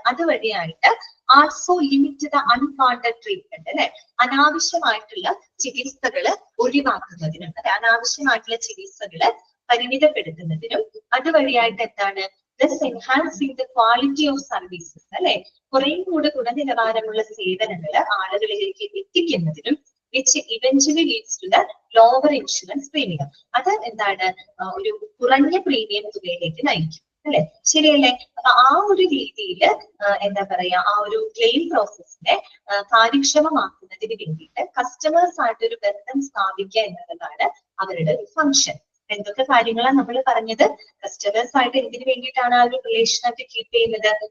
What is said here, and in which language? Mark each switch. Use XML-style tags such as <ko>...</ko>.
<ml>അതുവഴിയായിട്ട്</ml> <en>Also limit the unwanted treatment അല്ലെ.</en> <ml>അനാവശ്യമായിട്ടുള്ള ചികിത്സകള് ഒഴിവാക്കുന്നതിനും അനാവശ്യമായിട്ടുള്ള ചികിത്സകള് പരിമിതപ്പെടുത്തുന്നതിനും അതുവഴിയായിട്ട് എന്താണ്?</ml> <en>Enhancing the quality of services അല്ലെ.</en> <ml>കുറേയും കൂടെ ഗുണനിലവാരമുള്ള സേവനങ്ങൾ ആളുകളിലേക്ക് എത്തിക്കുന്നതിനും</ml> <en>which eventually leads to the lower insurance premium.</en> <ml>അത് എന്താണ്? ഒരു കുറഞ്ഞ പ്രീമിയം തുകയിലേക്ക് നയിക്കും അല്ലെ. ശരിയല്ലേ? അപ്പൊ ആ ഒരു രീതിയിൽ എന്താ പറയാ ആ ഒരു ക്ലെയിം പ്രോസസ്സിനെ കാര്യക്ഷമമാക്കുന്നതിന് വേണ്ടിയിട്ട് കസ്റ്റമേഴ്സ് ആയിട്ട് ഒരു ബന്ധം സ്ഥാപിക്കുക എന്നുള്ളതാണ് അവരുടെ ഒരു ഫംഗ്ഷൻ. എന്തൊക്കെ കാര്യങ്ങളാണ് നമ്മൾ പറഞ്ഞത്? കസ്റ്റമേഴ്സ് ആയിട്ട് എന്തിനു വേണ്ടിയിട്ടാണ് ആ ഒരു റിലേഷനായിട്ട് കീപ്പ് ചെയ്യുന്നത്?</ml>